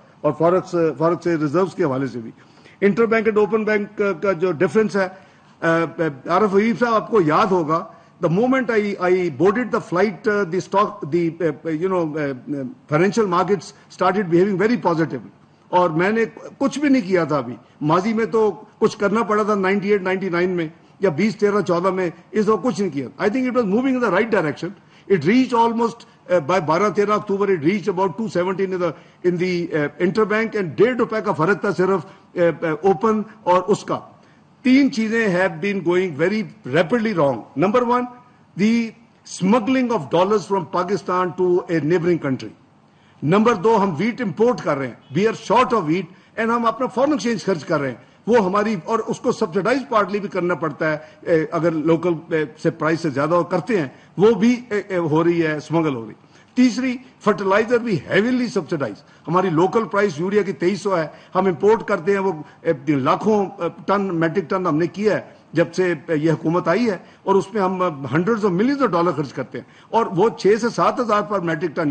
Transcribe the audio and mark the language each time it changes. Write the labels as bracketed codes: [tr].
[ur] اور فارغ سے ریزروز کے حوالے سے بھی inter bank and open bank کا جو ڈفرینس ہے, عارف حبیب صاحب آپ کو یاد ہوگا, [en] the moment I boarded the flight, the financial markets started behaving very positively. [ur] اور میں نے کچھ بھی نہیں کیا تھا ابھی. ماضی میں تو کچھ کرنا پڑا تھا 98, 99 میں یا 20, 13, 14 میں, اس وقت کچھ نہیں کیا. [en] I think it was moving in the right direction. It reached almost by 12-13 October it reached about 217 in the interbank and ₹1.5 [ur] کا فرق تھا صرف اوپن اور اس کا. 3 چیزیں [en] have been going very rapidly wrong. Number 1, the smuggling of dollars from Pakistan to a neighboring country. Number 2, [ur] ہم wheat import کر رہے ہیں. [en] We are short of wheat and [ur] ہم اپنا foreign exchange خرچ کر رہے ہیں. وہ ہماری, اور اس کو سبسڈائز پارٹلی بھی کرنا پڑتا ہے اگر لوکل سے پرائس سے زیادہ کرتے ہیں, وہ بھی ہو رہی ہے, اسمگل ہو رہی. تیسری, فرٹیلائزر بھی ہیویلی سبسڈائز. ہماری لوکل پرائس یوریا کی 2300 ہے, ہم امپورٹ کرتے ہیں وہ لاکھوں ٹن, میٹرک ٹن ہم نے کیا ہے جب سے یہ حکومت آئی ہے, اور اس میں ہم hundreds of millions of dollar خرچ کرتے ہیں, اور وہ 6 سے 7 ہزار پر میٹرک ٹن.